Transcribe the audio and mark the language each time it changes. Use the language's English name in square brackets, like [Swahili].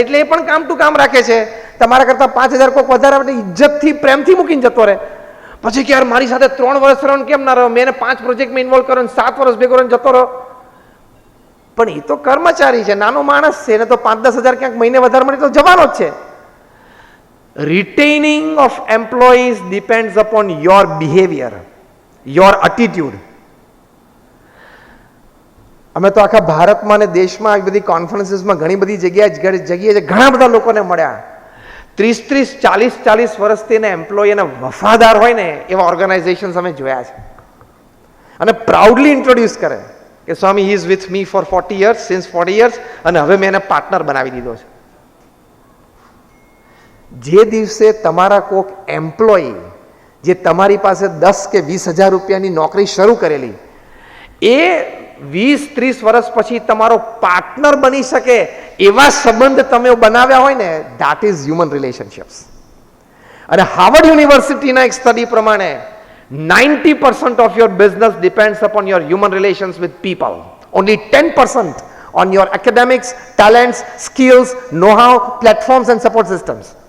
[Gujarati] એટલે એ પણ કામ ટુ કામ રાખે છે. તમારા કરતા 5000 કોઈક વધારે આપણે ઇજ્જતથી, પ્રેમથી મૂકીને જતો રહે. પછી કે યાર મારી સાથે 3 વર્ષ રહ્યો કેમ ના રહ્યો, મેં એને 5 પ્રોજેક્ટમાં ઇન્વોલ્વ કર્યો, 7 વર્ષ ભેગો રહીને જતો રહ્યો. પણ એ તો કર્મચારી છે, નાનો માણસ છે. એને તો 5-10 હજાર ક્યાંક મહિને વધારે મળે તો જવાનો જ છે. [English] Retaining of employees depends upon your behavior, your attitude. [Gujarati] અમે તો આખા ભારતમાં અને દેશમાં આવી બધી કોન્ફરન્સીસમાં ઘણી બધી જગ્યાએ ઘણા બધા લોકોને મળ્યા. 30-40 વર્ષથી એના એમ્પ્લોય એના વફાદાર હોય ને એવા ઓર્ગેનાઇઝેશન્સ અમે જોયા છે. અને [English] proudly introduce [Gujarati] કરે કે સ્વામી [English] he is with me for 40 years, [Gujarati] since 40 years, અને હવે મેં એને પાર્ટનર બનાવી દીધો છે. જે દિવસે તમારા કોઈક એમ્પ્લોય જે તમારી પાસે 10 કે 20 હજાર રૂપિયાની નોકરી શરૂ કરેલી, એ 20-30 વર્ષ પછી તમારો પાર્ટનર બની શકે એવા સંબંધ તમે બનાવ્યા હોય ને, [English] That is human relationships. [Gujarati] અને હાર્વર્ડ યુનિવર્સિટીના એક સ્ટડી પ્રમાણે [English] 90% of your business depends upon your human relations with people. Only 10% on your academics, talents, skills, know-how, platforms and support systems.